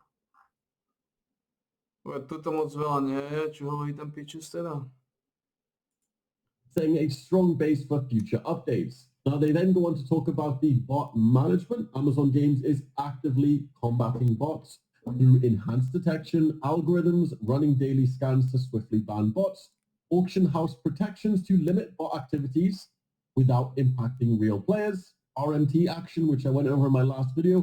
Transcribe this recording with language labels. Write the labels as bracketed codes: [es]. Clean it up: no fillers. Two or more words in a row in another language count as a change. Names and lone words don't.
[sk] Tuto moc veľa nie je, čo hovorí ten pitches teda. [en] Saying a strong base for future updates. Now they then go on to talk about the bot management. Amazon Games is actively combating bots through enhanced detection, algorithms, running daily scans to swiftly ban bots, auction house protections to limit bot activities without impacting real players, RMT action, which I went over in my last video.